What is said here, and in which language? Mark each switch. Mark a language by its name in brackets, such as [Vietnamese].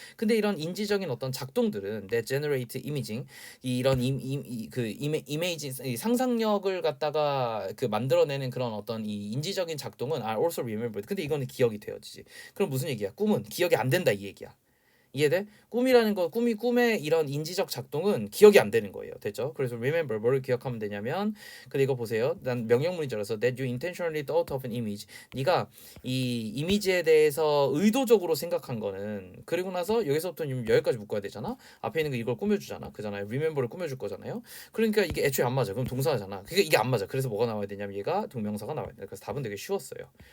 [Korean] 근데 이런 인지적인 어떤 작동들은 [English] that generate imaging, [Korean] 이런 이미지, 상상력을 갖다가 그 만들어내는 그런 어떤 이 인지적인 작동은 [English] are also remembered. [Korean] 근데 이거는 기억이 되어지지. 그럼 무슨 얘기야? 꿈은 기억이 안 된다 이 얘기야. 이해돼? 꿈이라는 거, 꿈의 이런 인지적 작동은 기억이 안 되는 거예요. 됐죠? 그래서 remember 뭐를 기억하면 되냐면, 근데 이거 보세요. 난 명령문인 줄 알아서 [English] that you intentionally thought of an image. [Korean] 네가 이 이미지에 대해서 의도적으로 생각한 거는, 그리고 나서 여기서부터 여기까지 묶어야 되잖아. 앞에 있는 거 이걸 꾸며주잖아. 그잖아요. remember를 꾸며줄 거잖아요. 그러니까 이게 애초에 안 맞아. 그럼 동사잖아. 그게 이게 안 맞아. 그래서 뭐가 나와야 되냐면 얘가 동명사가 나와야 돼. 그래서 답은 되게 쉬웠어요.